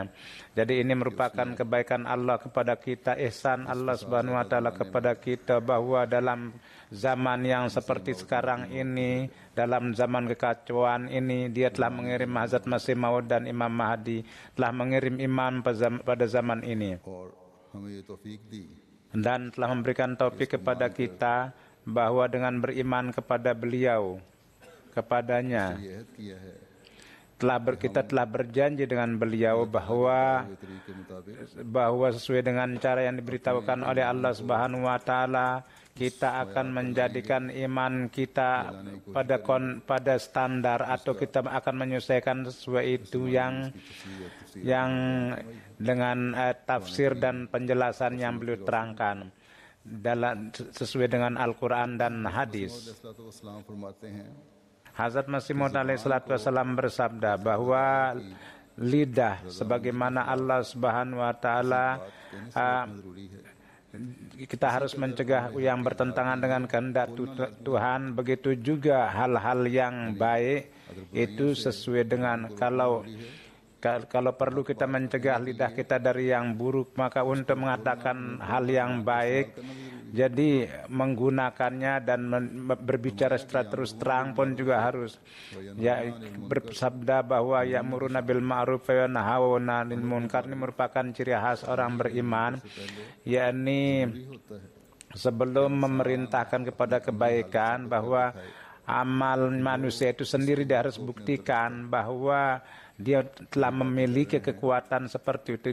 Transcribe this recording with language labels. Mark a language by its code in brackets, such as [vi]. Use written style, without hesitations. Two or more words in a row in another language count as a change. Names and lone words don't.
[id] Jadi ini merupakan kebaikan Allah kepada kita, ihsan Allah [ar] سبحانه وتعالى [id] kepada kita, bahwa dalam zaman yang seperti sekarang ini, dalam zaman kekacauan ini, Dia telah mengirim Hazrat Masih Maud dan Imam Mahdi, telah mengirim imam pada zaman ini, dan telah memberikan taufik kepada kita bahwa dengan beriman kepada beliau, kepadanya, kita telah berjanji dengan beliau bahwa [hi] तरीके मुताबिक [id] sesuai dengan cara yang diberitahukan oleh Allah [ar] سبحانه وتعالى, [id] kita akan menjadikan iman kita pada standar, atau kita akan menyesuaikan sesuai itu yang dengan tafsir dan penjelasan yang beliau terangkan dalam sesuai dengan Al-Quran dan hadis. [hi] अलैहिस्सलाम फरमाते हैं [id] Hazrat Masih Maud alaihissalam bersabda bahwa lidah sebagaimana Allah [ar] سبحانه وتعالى [hi] जरूरी है [id] kita harus mencegah yang bertentangan dengan kehendak Tuhan, begitu juga hal-hal yang baik itu sesuai dengan kalau perlu kita mencegah lidah kita dari yang buruk, maka untuk mengatakan hal yang baik, jadi menggunakannya dan berbicara secara terus terang pun juga harus. Ya, bersabda bahwa [ar] يأمرون بالمعروف وينهون عن المنكر [id] ini merupakan ciri khas orang beriman, yakni sebelum memerintahkan kepada kebaikan, bahwa amal manusia itu sendiri dia harus buktikan bahwa dia telah memiliki kekuatan seperti itu.